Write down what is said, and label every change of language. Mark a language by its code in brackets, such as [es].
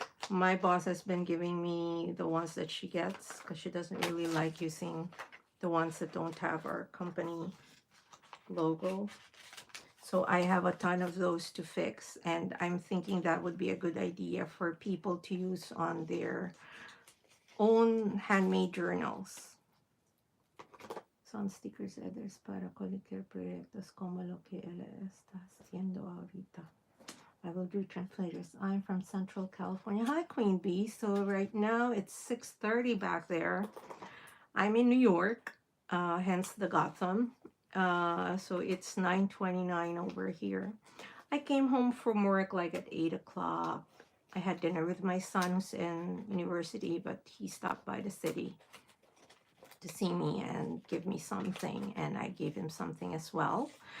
[en] My boss has been giving me the ones that she gets because she doesn't really like using the ones that don't have our company logo. So I have a ton of those to fix, and I'm thinking that would be a good idea for people to use on their own handmade journals. [es] Son stickers headers para cualquier proyectos como lo que él está haciendo ahorita. [en] I will do translators. I'm from Central California. Hi, Queen Bee. So right now it's 6:30 back there. I'm in New York, hence the Gotham. So it's 9:29 over here. I came home from work like at 8 o'clock. I had dinner with my son who's in university, but he stopped by the city to see me and give me something, and I gave him something as well.